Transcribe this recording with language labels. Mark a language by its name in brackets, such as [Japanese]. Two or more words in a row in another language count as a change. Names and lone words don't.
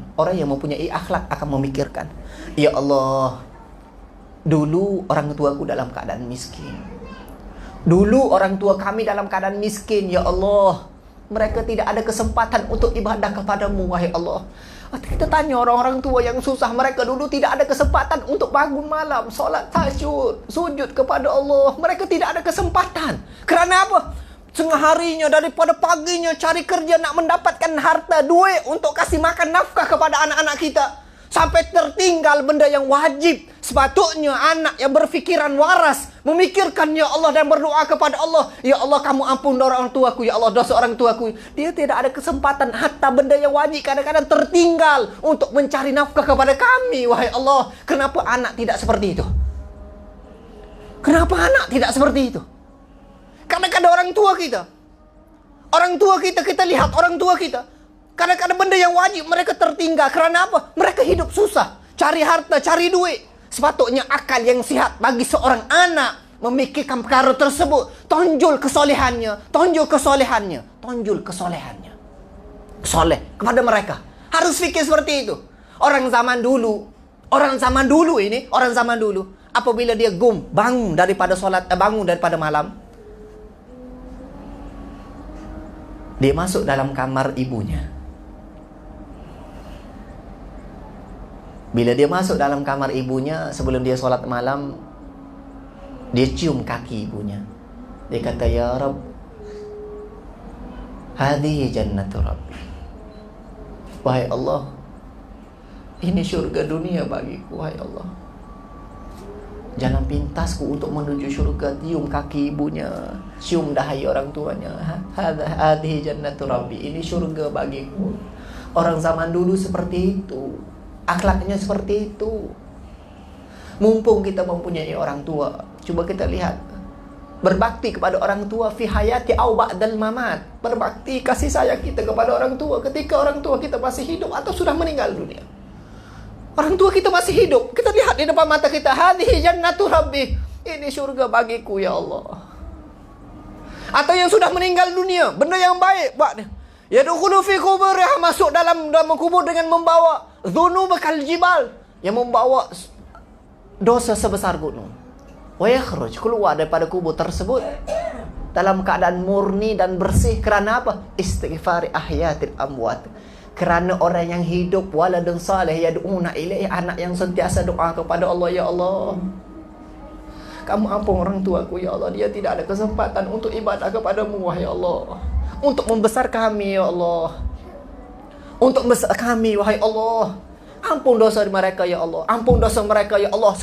[Malay] Orang yang mempunyai akhlak akan memikirkan, ya Allah, dulu orang tuaku dalam keadaan miskin. Dulu orang tua kami dalam keadaan miskin, ya Allah. Mereka tidak ada kesempatan untuk ibadah kepadamu, wahai Allah. Kita tanya orang-orang tua yang susah, mereka dulu tidak ada kesempatan untuk bangun malam, solat tahajud, sujud kepada Allah. Mereka tidak ada kesempatan. Kerana apa? Setengah harinya daripada paginya cari kerja nak mendapatkan harta, duit untuk kasih makan nafkah kepada anak-anak kita. Sampai tertinggal benda yang wajib. Sepatutnya anak yang berfikiran waras memikirkan ya Allah dan berdoa kepada Allah, ya Allah kamu ampun orang tuaku, ya Allah dosa orang tuaku. Dia tidak ada kesempatan hatta benda yang wajib kadang-kadang tertinggal untuk mencari nafkah kepada kami, wahai Allah. Kenapa anak tidak seperti itu? Kenapa anak tidak seperti itu? Kadang-kadang orang tua kita, kita lihat orang tua kita, kadang-kadang benda yang wajib mereka tertinggal. Kerana apa? Mereka hidup susah, cari harta, cari duit. Sepatutnya akal yang sihat bagi seorang anak memikirkan perkara tersebut. Tonjol kesolehannya. Soleh kepada mereka. Harus fikir seperti itu. Orang zaman dulu apabila dia bangun daripada malam, dia masuk dalam kamar ibunya. Bila dia masuk dalam kamar ibunya, sebelum dia solat malam, dia cium kaki ibunya. Dia kata, [Arabic] يا رب، هذه جنة ربي. [Malay] Wahai Allah, ini syurga dunia bagiku, wahai Allah. Jalan pintasku untuk menuju syurga, cium kaki ibunya, cium dahi orang tuanya. [Arabic] هذه جنة ربي, [Malay] ini syurga bagiku. Orang zaman dulu seperti itu, akhlaknya seperti itu. Mumpung kita mempunyai orang tua, coba kita lihat, berbakti kepada orang tua [Arabic] في حياته أو بعد الممات. [Malay] Berbakti kasih sayang kita kepada orang tua ketika orang tua kita masih hidup atau sudah meninggal dunia. Orang tua kita masih hidup, kita lihat di depan mata kita, [Arabic] هذه جنة ربي, [Malay] ini syurga bagiku, ya Allah. Atau yang sudah meninggal dunia, benda yang baik buat dia. [Arabic] يدخل في قبرها, [Malay] masuk dalam kubur dengan membawa [Arabic] ذنوب كالجبال, [Malay] yang membawa dosa sebesar gunung. [Arabic] ويخرج, [Malay] keluar daripada kubur tersebut dalam keadaan murni dan bersih. Kerana apa? [Arabic] استغفار أحياء الأموات. [Malay] Kerana orang yang hidup, [Arabic] ولد صالح يدعون إليه, [Malay] anak yang sentiasa doa kepada Allah, ya Allah, kamu ampun orang tuaku, ya Allah, dia tidak ada kesempatan untuk ibadah kepadamu, wahai Allah. Untuk membesar kami, ya Allah, untuk membesar kami, wahai Allah. Ampun dosa mereka, ya Allah, ampun dosa mereka, ya Allah.